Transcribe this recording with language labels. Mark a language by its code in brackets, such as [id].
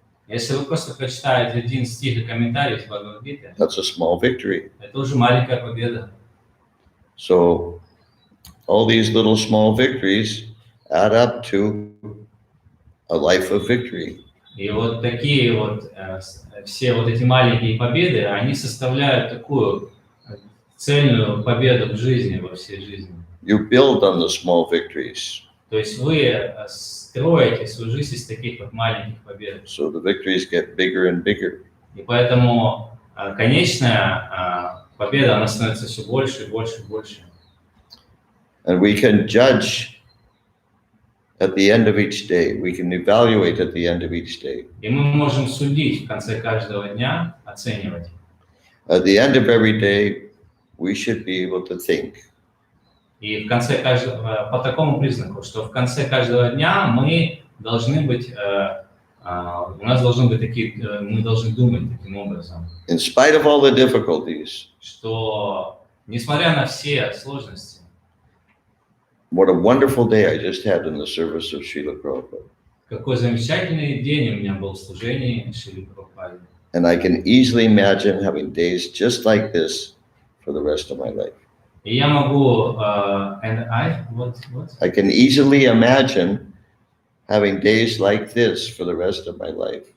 [ru] если вы просто прочитаете один стих и комментарий из Бхагавад-гиты, [en] that's a small victory. [ru] это уже маленькая победа. [en] So all these little small victories add up to a life of victory. [ru] И вот такие вот, все вот эти маленькие победы, они составляют такую цельную победу в жизни, во всей жизни. [en] You build on the small victories. [ru] То есть вы строите свою жизнь из таких вот маленьких побед. [en] So the victories get bigger and bigger. [ru] И поэтому конечная победа, она становится все больше и больше и больше. [en] And we can judge at the end of each day. We can evaluate at the end of each day. [ru] И мы можем судить в конце каждого дня, оценивать. [en] At the end of every day, we should be able to think. [ru] И в конце каждого, по такому признаку, что в конце каждого дня мы должны быть, у нас должны быть такие, мы должны думать таким образом. [en] In spite of all the difficulties, [ru] Что несмотря на все сложности, [en] what a wonderful day I just had in the service of Srila Prabhupada. [ru] какой замечательный день у меня был в служении Шрилы Прабхупады. [en] And I can easily imagine having days just like this for the rest of my life. [ru] И я могу, [en] I can easily imagine having days like this for the rest of my life.